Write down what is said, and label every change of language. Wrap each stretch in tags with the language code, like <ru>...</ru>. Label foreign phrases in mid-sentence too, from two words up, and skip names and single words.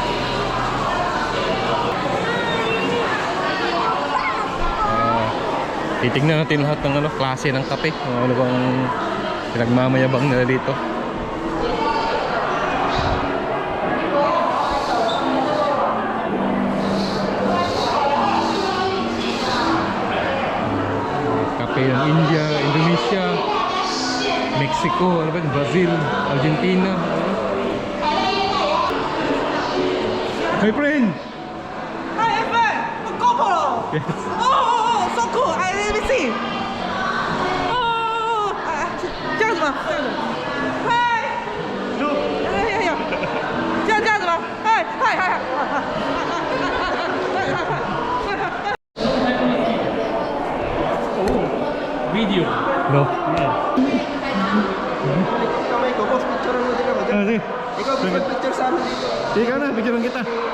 <tl>Titignan natin lahat ng klase ng kape. Ano bang pinagmamayabang nila dito. Kape ng India, Indonesia, Mexico, Brazil, Argentina.</tl> <en>My friend! Hi, Evan! GoPro! Yes. Oh, so cool! Let me see! Oh!</en> <zh>这样子吗？嗨！呀！这样子吗？嗨！</zh> <en>Video. No?</en> <tl>Ikaw may kupos picture mo dito ba? Sige. Ikaw picture sa amin dito. Ikaw na, picturean kita.</tl>